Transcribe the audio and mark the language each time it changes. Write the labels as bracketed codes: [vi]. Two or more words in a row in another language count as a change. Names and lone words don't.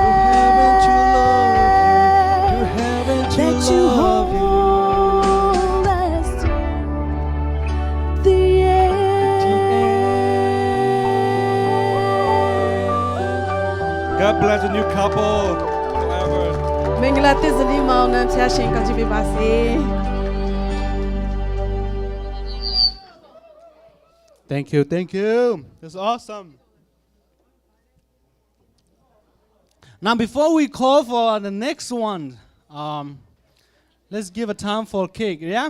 [en] To heaven to love you, to heaven to That you love you. hold us through the end. God bless the new couple forever. [my] မင်္ဂလာသစ္စာလေးမောင်နှံဖျားရှင်ကောင်းချီးပေးပါစေ [en] Thank you, thank you. That's awesome. Now, before we call for the next one, let's give a time for cake, yeah?